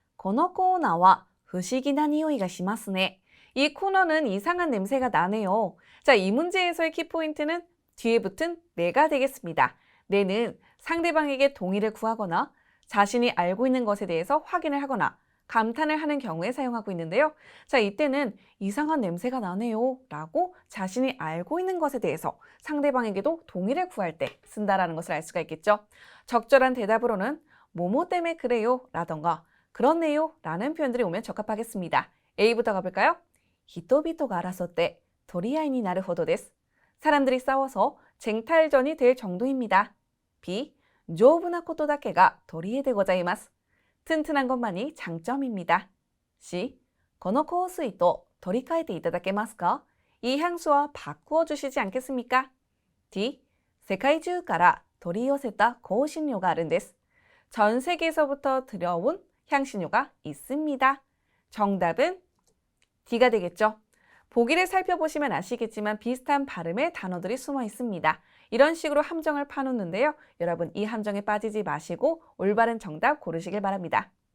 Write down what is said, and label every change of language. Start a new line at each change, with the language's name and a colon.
Japanese: このコーナーは不思議な匂いがしますね.
Korean: 이 코너는 이상한 냄새가 나네요. 자, 이 문제에서의 키포인트는 뒤에 붙은 네가 되겠습니다. 네는 상대방에게 동의를 구하거나 자신이 알고 있는 것에 대해서 확인을 하거나 감탄을 하는 경우에 사용하고 있는데요. 자, 이때는 이상한 냄새가 나네요 라고 자신이 알고 있는 것에 대해서 상대방에게도 동의를 구할 때 쓴다라는 것을 알 수가 있겠죠. 적절한 대답으로는 뭐뭐 때문에 그래요 라던가 그렇네요 라는 표현들이 오면 적합하겠습니다. A부터 가볼까요?
Japanese: 人々が争って取り合いになるほどです.
Korean: 사람들이 싸워서 쟁탈전이 될 정도입니다. B.
Japanese: 丈夫なことだけが取り柄でございます.
Korean: 튼튼한 것만이 장점입니다. C.
Japanese: この香水と取り替えていただけますか?
Korean: 이 향수와 바꾸어 주시지 않겠습니까? D.
Japanese: 世界中から取り寄せた香辛料があるんです.
Korean: 전 세계에서부터 들여온 향신료가 있습니다. 정답은 D가 되겠죠. 보기를 살펴보시면 아시겠지만 비슷한 발음의 단어들이 숨어 있습니다. 이런 식으로 함정을 파놓는데요. 여러분 이 함정에 빠지지 마시고 올바른 정답 고르시길 바랍니다.